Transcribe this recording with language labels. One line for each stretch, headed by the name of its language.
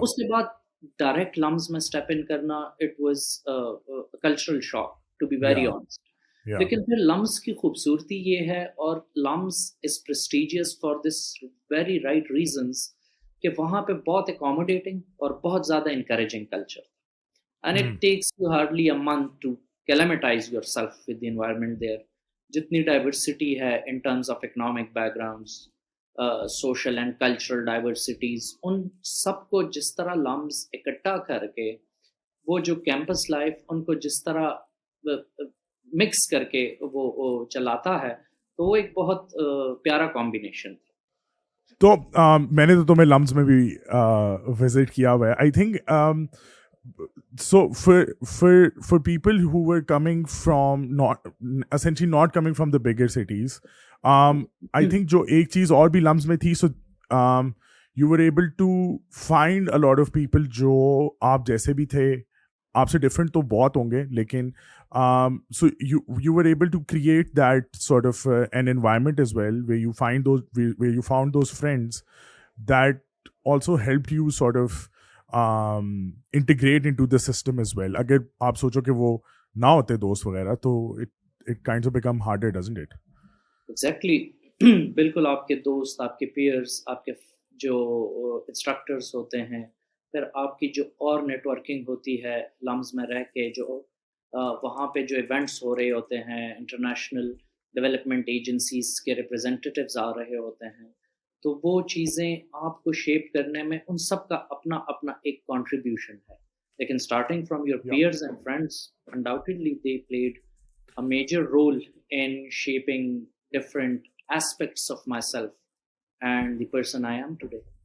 Urdu: اس کے بعد ڈائریکٹ لمز میں
English: step in
Urdu: کرنا
English: It was cultural shock to be very Yeah. Honest. Yeah.
Urdu: لیکن پھر لمز کی خوبصورتی یہ ہے، اور
English: LUMS is prestigious for this very right reasons,
Urdu: کہ وہاں پہ بہت اکاموڈیٹنگ اور بہت زیادہ encouraging culture.
English: And it Mm. takes you hardly a month to acclimatize yourself with the environment there.
Urdu: جتنی ڈائیورسٹی ہے in terms of economic back grounds, social and cultural diversities, ان سب کو جس طرح لمز اکٹھا کر کے وہ جو کیمپس لائف ان کو جس طرح مکس کر کے وہ چلاتا ہے، تو وہ ایک بہت پیارا کمبینیشن تھا. تو میں نے تو تمہیں لمز میں بھی وزٹ کیا ہوا ہے.
English: I think so for people who were coming from not coming from the bigger cities, I think
Urdu: جو ایک چیز اور بھی لمز میں تھی,
English: so you were able to find a lot of people
Urdu: جو آپ جیسے بھی تھے, آپ سے ڈفرینٹ تو بہت ہوں گے, لیکن
English: so you were able to create that sort of an environment as well where you found those friends that also helped you sort of integrate into the system as well.
Urdu: اگر آپ سوچو کہ وہ نہ ہوتے دوست وغیرہ تو
English: it kinds of become harder, doesn't it? Exactly.
Urdu: بالکل, آپ کے دوست، آپ کے پیئرس، آپ کے جو انسٹرکٹرس ہوتے ہیں، پھر آپ کی جو اور نیٹ ورکنگ ہوتی ہے لمز میں رہ کے، جو وہاں پہ جو ایونٹس ہو رہے ہوتے ہیں، انٹرنیشنل ڈیولپمنٹ ایجنسیز کے ریپرزینٹیوز آ رہے ہوتے ہیں، تو وہ چیزیں آپ کو شیپ کرنے میں ان سب کا اپنا اپنا ایک کنٹریبیوشن ہے.
English: لیکن starting from your peers and friends, undoubtedly they played a major role in shaping different aspects of myself and the person I am today.